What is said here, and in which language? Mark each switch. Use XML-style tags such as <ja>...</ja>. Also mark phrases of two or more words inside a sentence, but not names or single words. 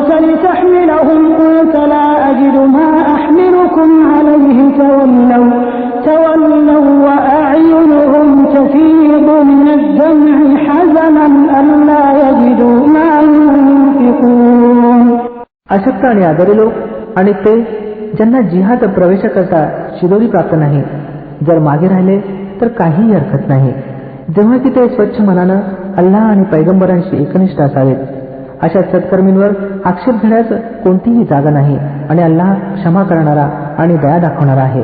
<ar>لتحملهم قلت لا أجد ما أحملكم عليه تولوا وأعينهم تفيض من الدمع حزنا ألا يجدوا ما ينفقون.</ar> <mr>अशक्त आणि आजारी लोक आणि ते ज्यांना जिहाद प्रवेशाकरता शिदोरी प्राप्त नाही, जर मागे राहिले तर काहीही हरकत नाही, जेव्हा की ते स्वच्छ मनानं अल्लाह आणि पैगंबरांशी एकनिष्ठ असावेत. अशा सत्कर्मींवर आक्षेप घेण्यास कोणतीही जागा नाही आणि अल्लाह क्षमा करणारा आणि दया दाखवणारा आहे.</mr>